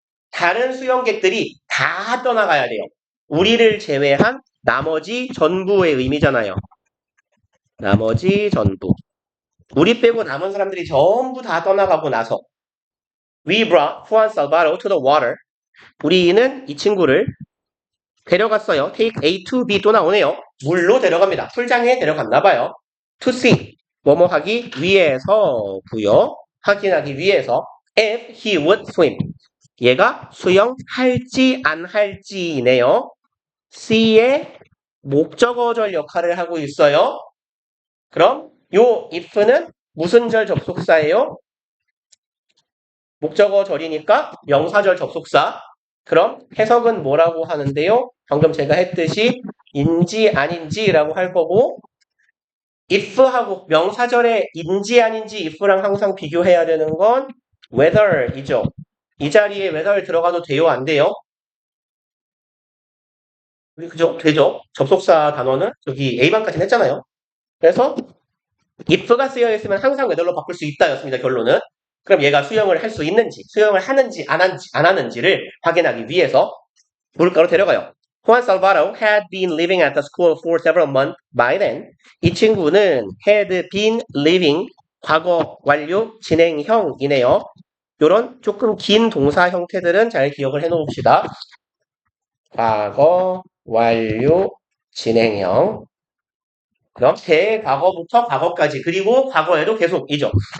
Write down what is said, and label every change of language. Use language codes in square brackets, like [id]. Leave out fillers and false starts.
[ko] 다른 수영객들이 다 떠나가야 돼요. 우리를 제외한 나머지 전부의 의미잖아요. 나머지 전부. 우리 빼고 남은 사람들이 전부 다 떠나가고 나서 [en] We brought Juan Salvador to the water. [ko] 우리는 이 친구를 데려갔어요. Take A to B 또 나오네요. 물로 데려갑니다. 풀장에 데려갔나봐요. [en] To see. [ko] 뭐뭐 하기 위해서고요. 확인하기 위해서 [en] if he would swim. [ko] 얘가 수영할지 안 할지네요. C의 목적어절 역할을 하고 있어요. 그럼 요 if는 무슨 절 접속사예요? 목적어절이니까 명사절 접속사. 그럼 해석은 뭐라고 하는데요? 방금 제가 했듯이 인지 아닌지라고 할 거고 if하고 명사절의 인지 아닌지 if랑 항상 비교해야 되는 건 whether이죠. 이 자리에 whether 들어가도 돼요? 안 돼요? 그죠? 되죠? 접속사 단어는 저기 A반까지 했잖아요. 그래서 if가 쓰여 있으면 항상 whether로 바꿀 수 있다였습니다. 결론은. 그럼 얘가 수영을 할 수 있는지, 수영을 하는지 안 하는지를 확인하기 위해서 물가로 데려가요. [en] Juan Salvador had been living at the school for several months by then. [ko] 이 친구는 had been living 과거 완료 진행형이네요. 요런 조금 긴 동사 형태들은 잘 기억을 해 놓읍시다. 과거 완료 진행형. 그럼 대과거부터 과거까지 그리고 과거에도 계속이죠.